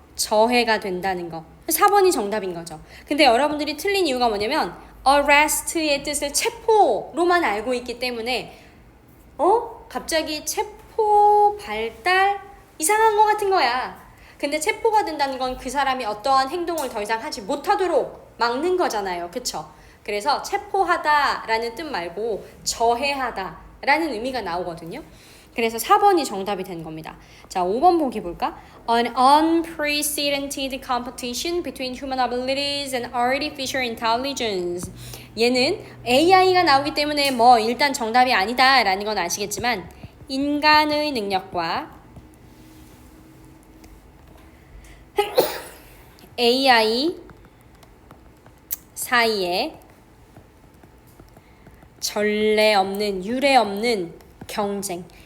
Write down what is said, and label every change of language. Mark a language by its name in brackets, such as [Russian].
[Korean] 저해가 된다는 거. 4번이 정답인 거죠. 근데 여러분들이 틀린 이유가 뭐냐면 arrest의 뜻을 체포로만 알고 있기 때문에 갑자기 체포 발달 이상한 거 같은 거야. 근데 체포가 된다는 건 그 사람이 어떠한 행동을 더 이상 하지 못하도록 막는 거잖아요. 그쵸? 그래서 체포하다라는 뜻 말고 저해하다라는 의미가 나오거든요. 그래서 4번이 정답이 된 겁니다. 자, 5번 보기 볼까? [English] An unprecedented competition between human abilities and artificial intelligence. [Korean] 얘는 AI가 나오기 때문에 뭐 일단 정답이 아니다라는 건 아시겠지만 인간의 능력과 AI 사이에 전례 없는, 유례 없는 경쟁.